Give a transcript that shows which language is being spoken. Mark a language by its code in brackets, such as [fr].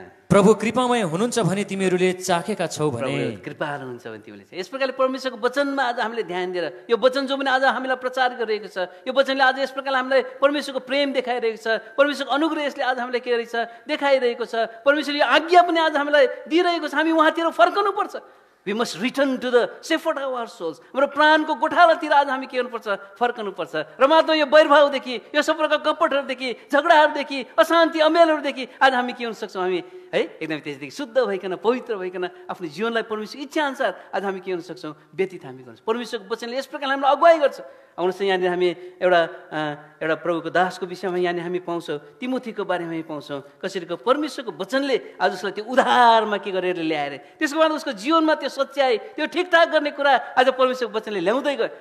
[ne] प्रभु कृपामय हुनुहुन्छ भने तिमीहरूले चाखेका छौ भने, कृपालु हुन्छ भने तिमीले यस प्रकारले परमेश्वरको वचनमा आज हामीले ध्यान दिएर यो वचन जो पनि आज हामीलाई प्रचार गरिरहेको छ, यो वचनले आज यस प्रकारले हामीलाई परमेश्वरको प्रेम देखाइरहेको छ, परमेश्वरको अनुग्रह यसले आज हामीलाई के गरेको छ, देखाइरहेको छ। परमेश्वरले आज्ञा पनि आज हामीलाई दिइरहेको छ, हामी उहाँतिर फर्कनु पर्छ। [en] We must return to the shepherd of our souls. [ne] हाम्रो प्राणको गोठालातिर आज हामी के गर्नुपर्छ, फर्कनुपर्छ। र मात्र यो वैरभावदेखि, यो सब प्रकारको कपटहरूदेखि, झगडाहरूदेखि, अशान्ति अमेलहरूदेखि आज हामी के हुन सक्छौँ, हामी है एकदम त्यसदेखि शुद्ध भइकन, पवित्र भइकन आफ्नो जीवनलाई परमेश्वरको इच्छा अनुसार आज हामी के हुन सक्छौँ, व्यतीत हामी गर्छौँ। परमेश्वरको वचनले यस प्रकारले हामीलाई अगुवाई गर्छ। आउनुहोस् यहाँनिर हामी एउटा प्रभुको दासको विषयमा यहाँनिर हामी पाउँछौँ, तिमोथीको बारेमा हामी पाउँछौँ कसरीको परमेश्वरको वचनले आज उसलाई त्यो उद्धारमा के गरेर ल्याएर त्यसको बाद उसको जीवनमा त्यो सच्याइ, त्यो ठिकठाक गर्ने कुरा आज परमेश्वरको वचनले ल्याउँदै गयो।